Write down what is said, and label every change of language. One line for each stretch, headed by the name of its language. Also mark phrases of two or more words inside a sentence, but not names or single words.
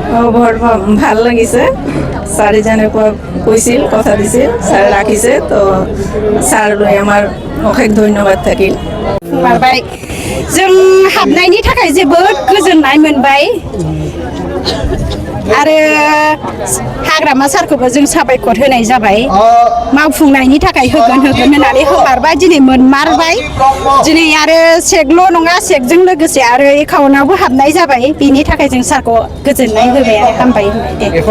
Assamese: বৰ ভাল লাগিছে ছাৰে যেনেকুৱা কৈছিল কথা দিছিল ছাৰে ৰাখিছে তো ছাৰলৈ আমাৰ অশেষ ধন্যবাদ থাকিল
Bodo: माबाय जों हाबनायनि थाखाय जोबोद गोजोननाय मोनबाय आरो हाग्रामा सारखौबो जों साबायखर होनाय जाबाय मावफुंनायनि थाखाय होगोन होननानै होमारबाय दिनै मोनमारबाय दिनै आरो सेकल' नङा सेकजों लोगोसे आरो एकाउन्टआवबो हाबनाय जाबाय बेनि थाखाय जों सारखौ गोजोननाय होबाय आरो हामबाय होनबाय दे